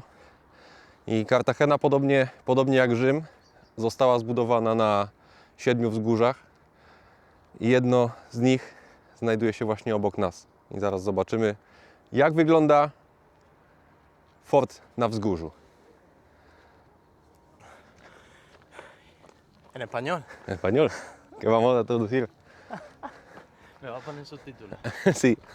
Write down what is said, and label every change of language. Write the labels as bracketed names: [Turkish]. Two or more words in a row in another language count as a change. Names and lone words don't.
[Polish] I Kartagena, podobnie jak Rzym, została zbudowana na 7 wzgórzach. I jedno z nich znajduje się właśnie obok nas. I zaraz zobaczymy, jak wygląda fort na wzgórzu. [Spanish] En español. Español, que vamos a traducir. Me va a poner subtítulos. Sí.